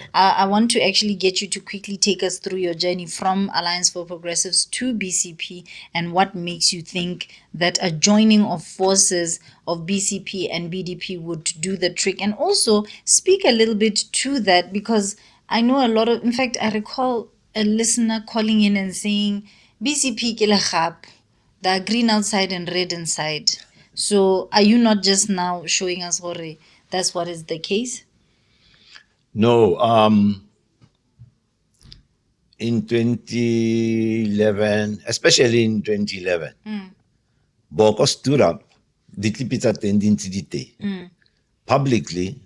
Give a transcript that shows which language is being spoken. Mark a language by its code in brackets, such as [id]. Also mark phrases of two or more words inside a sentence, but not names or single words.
[en] I want to actually get you to quickly take us through your journey from Alliance for Progressives to BCP, and what makes you think that a joining of forces of BCP and BDP would do the trick. And also speak a little bit to that, because I know a lot of, in fact, I recall a listener calling in and saying, [tn] BCP ke le gap. [en] The green outside and red inside. So are you not just now showing us gore that's what is the case? No. In 2011, especially in 2011, Boko stood up, publicly,